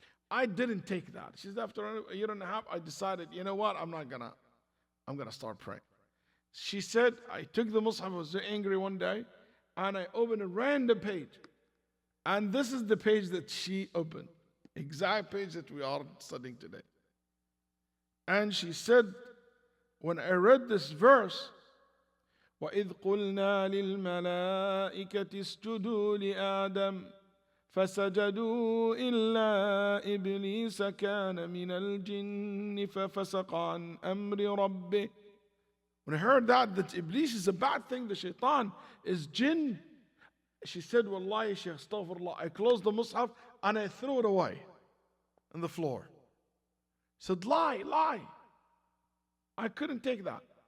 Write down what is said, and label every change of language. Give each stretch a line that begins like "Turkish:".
English: I didn't take that. She said, after 1.5 years, I decided, you know what, I'm gonna start praying. She said, I took the mushaf, I was so angry one day, and I opened a random page. And this is the page that she opened. Exact page that we are studying today. And she said, when I read this verse,
Arabic: وَإِذْ قُلْنَا لِلْمَلَائِكَةِ اسْجُدُوا لِآدَمَ فَسَجَدُوا إِلَّا إِبْلِيسَ كَانَ مِنَ الْجِنِّ فَفَسَقَ عَنْ أَمْرِ رَبِّهِ.
English: When I heard that Iblis is a bad thing, the shaitan is jinn, she said, Wallahi, Shaykh, astaghfirullah. I closed the mushaf and I threw it away on the floor. Said, lie. I couldn't take that.